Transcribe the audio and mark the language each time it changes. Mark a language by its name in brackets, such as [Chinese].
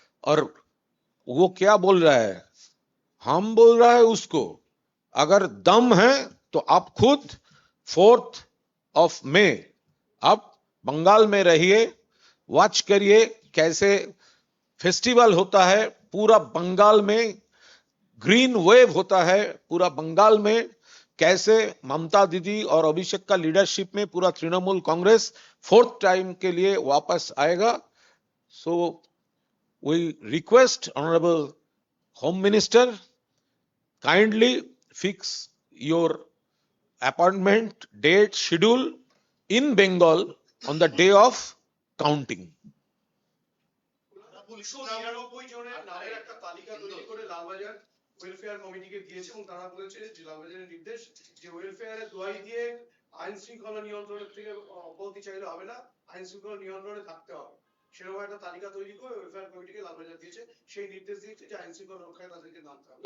[Hindi] और वो क्या बोल रहा है? हम बोल रहा है उसको, अगर दम है तो आप खुद 4th of May आप बंगाल में रहिए, वॉच करिए कैसे फेस्टिवल होता है पूरा बंगाल में, ग्रीन वेव होता है पूरा बंगाल में, कैसे ममता दीदी और अभिषेक का लीडरशिप में पूरा तृणमूल कांग्रेस 4th टाइम के लिए वापस आएगा। [English] So we request honourable home minister, kindly fix your appointment date schedule in Bengal on the day of counting. [Bangla] 1999 জনের নামের একটা তালিকা তৈরি করে লালবাজার ওয়েলফেয়ার কমিটিকে দিয়েছে এবং তারা বলেছে যে লালবাজারের নির্দেশ যে ওয়েলফেয়ারের দোয়াই দিয়ে আইন শৃঙ্খলা নিয়ন্ত্রণের থেকে অব্যাহতি চাইলে হবে না, আইন শৃঙ্খলা নিয়ন্ত্রণে থাকতে হবে। সেরকম একটা তালিকা তৈরি করে ওয়েলফেয়ার কমিটিকে লালবাজার দিয়েছে, সেই নির্দেশ দিয়েছে যে আইন শৃঙ্খলা রক্ষায় তাদেরকে নামতে হবে।